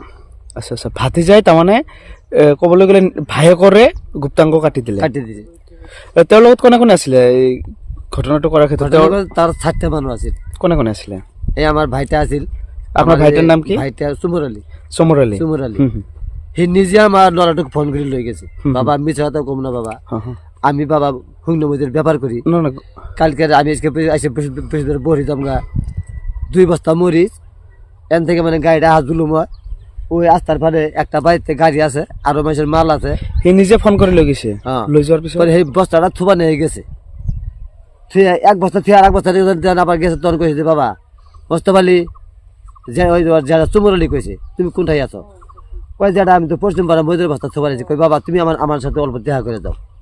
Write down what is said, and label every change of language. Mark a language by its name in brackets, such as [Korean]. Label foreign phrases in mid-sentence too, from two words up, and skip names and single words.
[Assamese] আচ্ছা আচ্ছা ভাতিজাই তাৰমানে ক'বলৈ গ'লে ভায়েকৰে গুপ্তাংগ কাটি দিছে তেওঁৰ লগত কোনে কোনে আছিলে এই ঘটনাটো কৰাৰ ক্ষেত্ৰত তাৰ 4টা মানুহ আছিল কোনে কোনে আছিলে এই আমাৰ ভাইটা আছিল আপোনাৰ ভাইটাৰ নাম কি ভাইটা চুমৰালী সি নিজে আমাৰ ল'ৰাটোক ফোন কৰি লৈ গৈছে [Bangla] বাবা মিছা কথা কম না বাবা আমি বাবা শূন্য মজুর ব্যাপার করি কালকে আমি আজকে বহি যাম গা 2 বস্তা মরিচ এন থেকে মানে গাড়িটা হাত দিলুম ওই রাস্তার পারে একটা বাড়িতে গাড়ি আছে আরো মানুষের মাল আছে [Assamese] সি নিজে ফোন করে লৈ গৈছে লৈ যাওয়ার পিছন [Bangla] সেই বস্তাটা থুবা নিয়ে গেছে এক বস্তা থেকে আর এক বস্তা আবার গেছে তখন কইছে বাবা মোস্তফালি যে ওই যারা চুমরালি কইছে তুমি কোনটাই আছো কই যেটা আমি তো পশ্চিম পাড়া মজুর বস্তা থুবা নিয়েছি কই বাবা তুমি আমার সাথে অল্প দেখা করে দাও